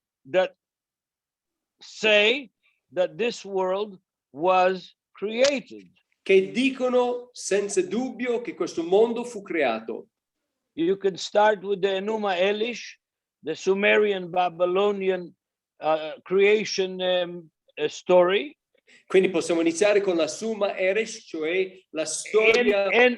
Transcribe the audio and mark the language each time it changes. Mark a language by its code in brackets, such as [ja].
[en] That say that this world was created. [it] Che dicono senza dubbio che questo mondo fu creato. [en] You can start with the Enuma Elish, the Sumerian Babylonian creation story. [it] Quindi possiamo iniziare con la Summa Eresh, cioè la storia